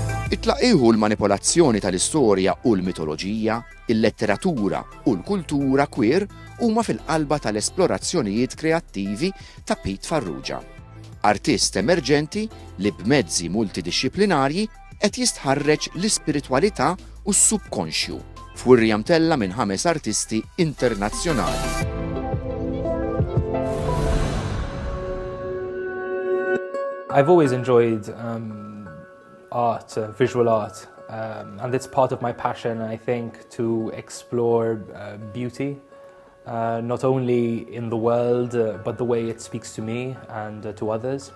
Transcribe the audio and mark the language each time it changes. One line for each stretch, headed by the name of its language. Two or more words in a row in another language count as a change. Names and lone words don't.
Maltese: It-tlaqqieħu l-manipolazzjoni tal-istorja u l-mitoloġija, il-letteratura u l-kultura queer huma fil-qalba tal-esplorazzjonijiet kreattivi ta' Pyt Farrugia. Artist emerġenti li b'mezzi multidixxiplinarji qed jistħarreġ l-ispiritwalità u s-subkonxju f'wirja mtella minn 5 artisti internazzjonali.
English: I've always enjoyed art, visual art, and it's part of my passion, I think, to explore beauty, not only in the world, but the way it speaks to me and to others.